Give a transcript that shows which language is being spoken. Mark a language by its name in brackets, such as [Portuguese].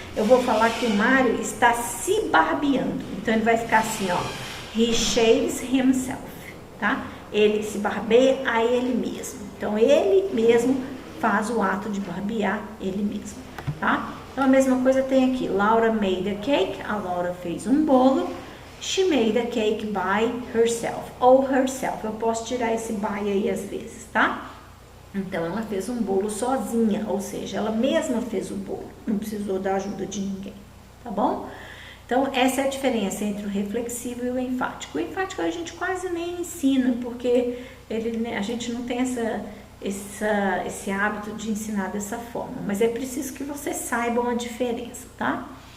[Portuguese] Eu vou falar que o Mário está se barbeando. Então, ele vai ficar assim, ó. [English] He shaves himself, [Portuguese] tá? Ele se barbeia a ele mesmo. Então, ele mesmo faz o ato de barbear ele mesmo, tá? Então, a mesma coisa tem aqui. [English] Laura made a cake. [Portuguese] A Laura fez um bolo. [English] She made a cake by herself. [Portuguese] Ou herself. Eu posso tirar esse by aí às vezes, tá? Então, ela fez um bolo sozinha. Ou seja, ela mesma fez o bolo. Não precisou da ajuda de ninguém, tá bom? Então, essa é a diferença entre o reflexivo e o enfático. O enfático a gente quase nem ensina, porque a gente não tem esse hábito de ensinar dessa forma, mas é preciso que vocês saibam a diferença, tá?